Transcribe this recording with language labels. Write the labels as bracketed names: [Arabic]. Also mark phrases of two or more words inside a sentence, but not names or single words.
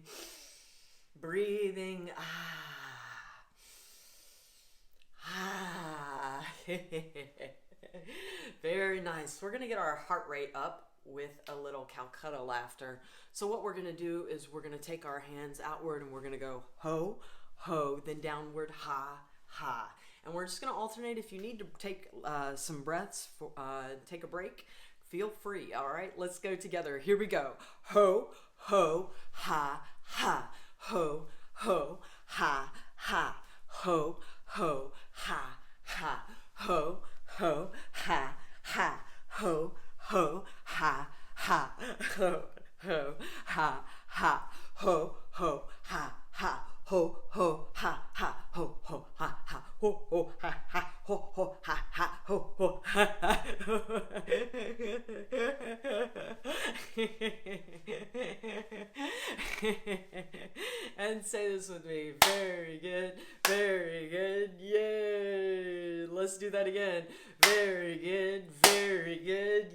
[English] Breathing. Very nice. We're going to get our heart rate up with a little Calcutta laughter. So what we're going to do is we're going to take our hands outward and we're going to go ho, ho, then downward ha, ha. And we're just going to alternate. If you need to take some breaths, take a break, feel free. All right, let's go together. Here we go. Ho, ho, ha, ha. Ho, ho, ha, ha. Ho, ho, ha, ha. Ho, ho, ha, ha. Ho, ho, ha, ha. Ho, ho, ha, ha. Ho, ho, ha, ha. Ho, ho, ha, ha. Ho, ho, ha, ha. Ho, ho, ha, ha. Ho, ho, ha, ha. Ho, ho, ha, ha. And say this with me. Very good. Very good. Yay. Let's do that again. Very good. Very good.